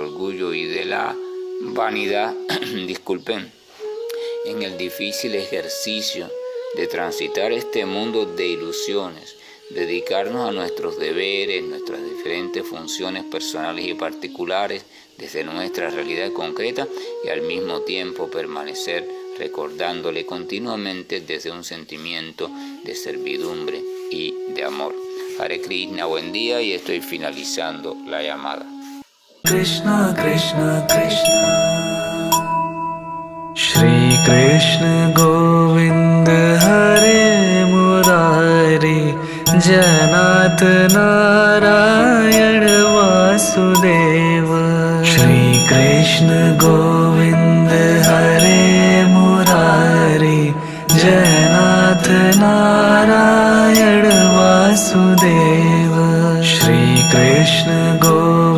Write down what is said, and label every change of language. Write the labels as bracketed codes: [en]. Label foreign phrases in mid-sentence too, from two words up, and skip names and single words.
[es] orgullo y de la vanidad, disculpen, en el difícil ejercicio de transitar este mundo de ilusiones, dedicarnos a nuestros deberes, nuestras diferentes funciones personales y particulares desde nuestra realidad concreta y al mismo tiempo permanecer recordándole continuamente desde un sentimiento de servidumbre y de amor. Hare Krishna, buen día, y estoy finalizando la llamada. [sa] Krishna Krishna Krishna Shri Krishna गोविन्द हरे मुरारि जनत् नारायण वासुदेव श्री कृष्ण गोविन्द हरे मुरारि जनत् नारायण वासुदेव श्री कृष्ण गोविन्द